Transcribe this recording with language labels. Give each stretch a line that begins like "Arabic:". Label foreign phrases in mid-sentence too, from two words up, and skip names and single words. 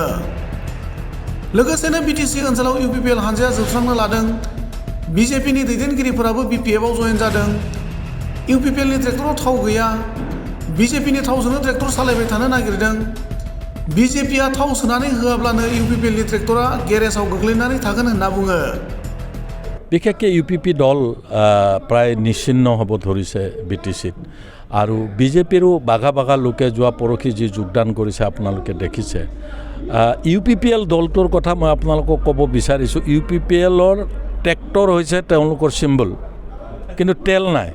Bodo: लोगोसेनो BTC ओनसोलाव UPPL हानजाया जोबस्रांनो लादों। BJP नि दैदेनगिरिफोराबो BPF आव जयेन जादों। UPPL नि ट्रेक्टराव थाव गैया। BJP नि थावजोंनो ट्रेक्टर सालायबाय थानो नागिरदों। BJP आ थाव सोनानै होआब्लानो UPPL नि ट्रेक्टरा गेरेजाव गोग्लैनानै थागोन होनना बुङो।
Assamese: বিশেষকৈ UPP দল প্ৰায় নিশ্চিন্ন হ'ব ধৰিছে BTCত আৰু BJPৰো বাঘা বাঘা লোকে যোৱা পৰহি যি যোগদান কৰিছে আপোনালোকে দেখিছে। UPPL দলটোৰ কথা মই আপোনালোকক ক'ব বিচাৰিছোঁ। UPPLৰ ট্ৰেক্টৰ হৈছে তেওঁলোকৰ চিম্বল, কিন্তু তেল নাই।